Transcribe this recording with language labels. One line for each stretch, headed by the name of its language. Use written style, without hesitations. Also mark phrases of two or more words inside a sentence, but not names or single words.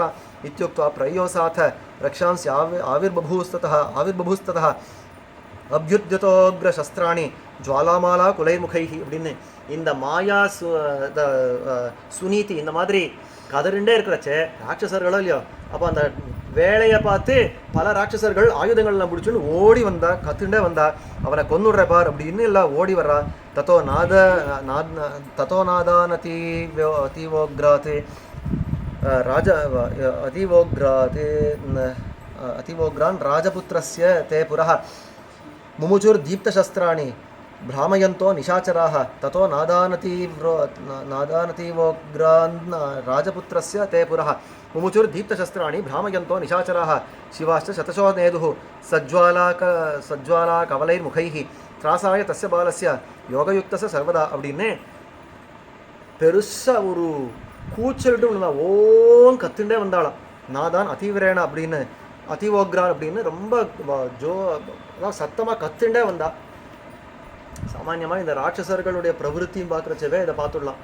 Sanskrit: इत्युक्त्वा प्रयोसात रक्षांसि आविर्बभूवुस्ततः अभ्युद्यतोग्र शस्त्राणि ज्वालामाला कुलैर्मुखैः
Tamil: அப்படின்னு இந்த மாயா சுனீதி இந்த மாதிரி கதறிண்டே இருக்கிறச்சே ராட்சசர்களோ இல்லையோ, அப்போ அந்த வேலையை பார்த்து பல ராட்சசர்கள் ஆயுதங்கள்லாம் பிடிச்சுன்னு ஓடி வந்தா, கத்துண்டே வந்தா, அவனை கொன்னுடுற பார் அப்படின்னு எல்லாம் ஓடி வர்றா.
Sanskrit: ततो नादानतीवोग्रात् அतीवोग्रान् राजपुत्रस्य ते पुरः मुमुचुर्दीप्तशस्त्राणि भ्रामयन्तो निशाचराः ततो नादानतीवोग्रान् राजपुत्रस्य ते पुरः मुमुचुर्दीप्तशस्त्राणि भ्रामयन्तो निशाचराः शिवाश्च शतशो नेदुः सज्ज्वालाकवलैर्मुखैः त्रासाय तस्य बालस्य योगयुक्तस्य सर्वदा
Tamil: அப்படின்னு பெருசாக ஒரு கூச்சலிட்டு விழுந்தா. ஓம் கத்துண்டே வந்தாளாம்.
Sanskrit: नादान् अतिवीरेण
Tamil: அப்படின்னு அதிவோக்ரான் அப்படின்னு ரொம்ப சத்தமாக கத்துண்டே வந்தா. சாமான்யமாக இந்த ராட்சசர்களுடைய பிரவருத்தியும் பார்க்குறச்சவே இதை பார்த்துடலாம்.